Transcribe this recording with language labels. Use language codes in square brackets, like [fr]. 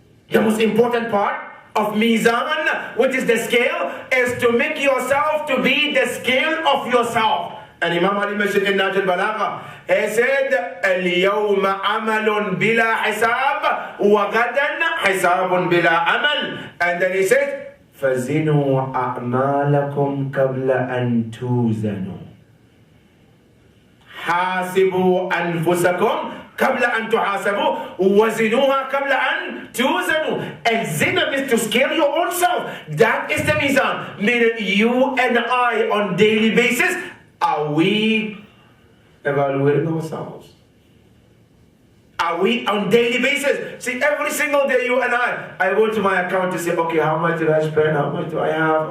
[en] The most important part of mizan, which is the scale, is to make yourself to be the scale of yourself. And Imam Ali mentioned in Nahj al-Balagha, he said, [ar] اليوم عمل بلا حساب وغدا حساب بلا عمل. [en] And then he said, [ar] فزنوا أعمالكم قبل أن توزنوا. حاسبوا أنفسكم قبل أن تحاسبوا وزنوها قبل أن توزنوا. [en] Examine means to scale your own self. That is the mizan. Meaning you and I on daily basis, are we evaluating ourselves? Are we on daily basis? See, every single day you and I go to my account to say, okay, how much did I spend? How much do I have?